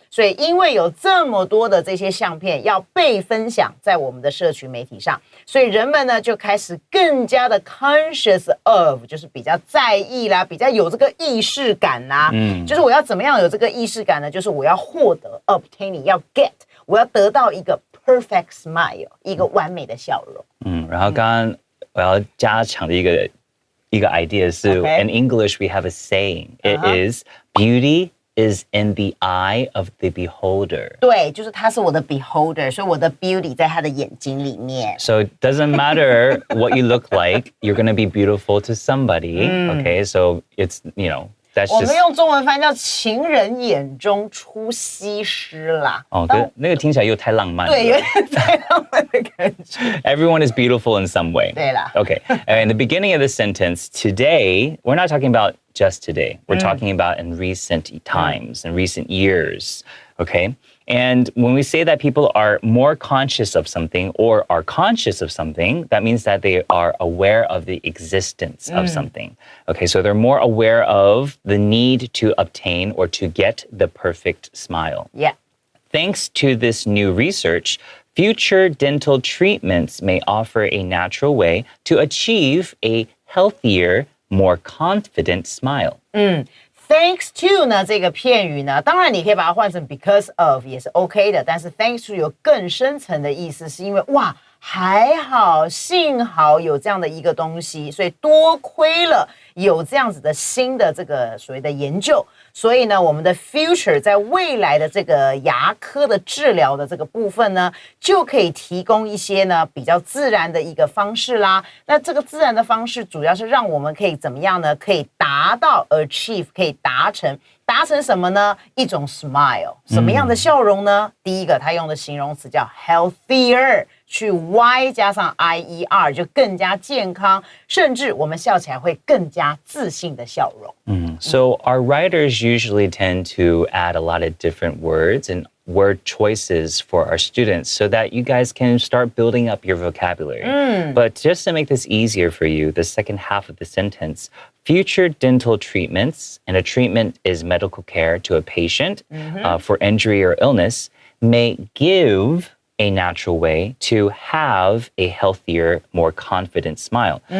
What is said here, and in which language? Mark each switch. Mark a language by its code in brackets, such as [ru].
[zh] 所以因为有这么多的这些相片要被分享在我们的社群媒体上，所以人们呢就开始更加的 [en] conscious of， [zh] 就是比较在意啦，比较有这个意识感啦。就是我要怎么样有这个意识感呢？就是我要获得 [en] obtaining， [zh] 要 [en] get， [zh] 我要得到一个 [en] perfect smile， [zh] 一个完美的笑容。然后刚刚我要加强的一个 idea 是 [en] in English we have a saying. It is beauty is in the eye of the beholder. [zh] 对，就是他是我的 beholder， 所以我的 beauty 在他的眼睛里面。 [en] So it doesn't matter what you look like, you're going to be beautiful to somebody. Okay, so it's, that's just... [zh] 我们用中文翻叫情人眼中出西施啦。哦，那个听起来又太浪漫了。对，有点太浪漫的感觉。 [en] Everyone is beautiful in some way. [zh] 对啦。 [en] Okay, and in the beginning of the sentence, today, we're not talking about just today. We're talking about in recent times, in recent years, okay? And when we say that people are more conscious of something or are conscious of something, that means that they are aware of the existence of something. Okay, so they're more aware of the need to obtain or to get the perfect smile. Yeah. Thanks to this new research, future dental treatments may offer a natural way to achieve a healthier, more confident smile. [zh] Thanks to 呢这个片语呢，当然你可以把它换成 because of 也是 OK 的，但是 thanks to 有更深层的意思，是因为哇还好，幸好有这样的一个东西，所以多亏了有这样子的新的这个所谓的研究，所以呢，我们的 future 在未来的这个牙科的治疗的这个部分呢，就可以提供一些呢比较自然的一个方式啦。那这个自然的方式，主要是让我们可以怎么样呢？可以达到 achieve， 可以达成什么呢？一种 smile， 什么样的笑容呢？第一个，他用的形容词叫 healthier。去 y 加上 ier 就更加健康，甚至我们笑起来会更加自信的笑容。 [en] So our writers usually tend to add a lot of different words and word choices for our students so that you guys can start building up your vocabulary. But just to make this easier for you, the second half of the sentence, future dental treatments, and a treatment is medical care to a patient for injury or illness, may give a natural way to have a healthier, more confident smile.